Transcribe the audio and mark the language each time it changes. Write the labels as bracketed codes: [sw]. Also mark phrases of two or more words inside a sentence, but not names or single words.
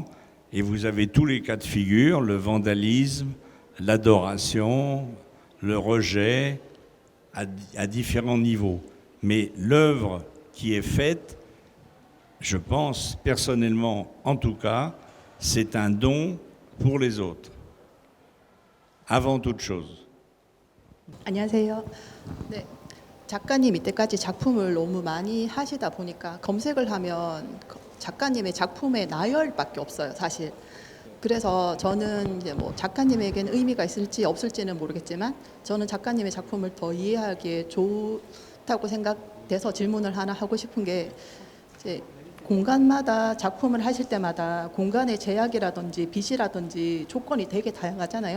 [fr] Et vous avez tous les cas de figure, le vandalisme, l'adoration, le rejet, à différents niveaux. Mais l'œuvre qui est faite, je pense personnellement en tout cas, c'est un don pour les autres, avant toute chose. [ko] 안녕하세요. 네, 작가님 이때까지 작품을 너무 많이 하시다 보니까 검색을 하면 작가님의 작품의 나열밖에 없어요, 사실. 그래서 저는 이제 뭐 작가님에게는 의미가 있을지 없을지는 모르겠지만 저는 작가님의 작품을 더 이해하기에 좋다고 생각돼서 질문을 하나 하고 싶은 게 이제 공간마다 작품을 하실 때마다 공간의 제약이라든지 빛이라든지 조건이 되게 다양하잖아요.